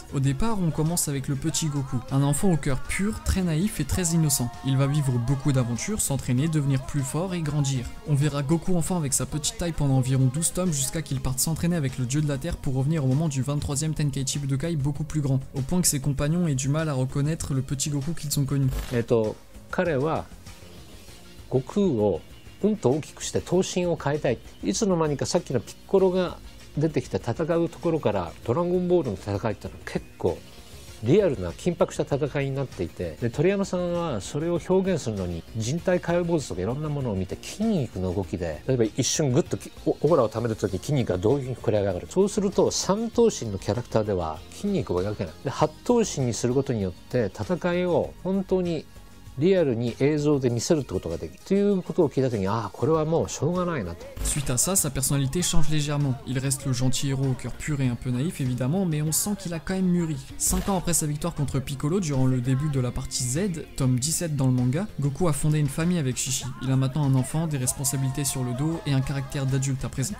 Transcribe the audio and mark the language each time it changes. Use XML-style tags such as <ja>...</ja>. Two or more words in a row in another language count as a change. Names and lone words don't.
<fr>Au départ, on commence avec le petit Goku, un enfant au cœur pur, très naïf et très innocent. Il va vivre beaucoup d'aventures, s'entraîner, devenir plus fort et grandir. On verra Goku enfant avec sa petite taille pendant environ 12 tomes jusqu'à qu'il parte s'entraîner avec le dieu de la terre pour revenir au moment du 23e Tenkaichi Budokai beaucoup plus grand, au point que ses compagnons aient du mal à reconnaître le petit Goku qu'ils ont connu.</fr> <ja>彼は悟空をうんと大きくして頭身を変えたい。いつの間にかさっきのピッコロが出てきて戦うところからドラゴンボールの戦いってのは結構リアルな緊迫した戦いになっていて、で鳥山さんはそれを表現するのに人体解剖図とかいろんなものを見て筋肉の動きで、例えば一瞬グッとオーラをためる時に筋肉がどういうふうに膨れ上がる。そうすると三頭身のキャラクターでは筋肉を描けない。で八頭身にすることによって戦いを本当にリアルに映像で見せるってことができるということを聞いた時に、ああこれはもうしょうがないなと。</ja> <fr>Suite à ça, sa personnalité change légèrement. Il reste le gentil héros au cœur pur et un peu naïf évidemment, mais on sent qu'il a quand même mûri. 5 ans après sa victoire contre Piccolo durant le début de la partie Z, tome 17 dans le manga, Goku a fondé une famille avec Shishi. Il a maintenant un enfant, des responsabilités sur le dos et un caractère d'adulte à présent.</fr>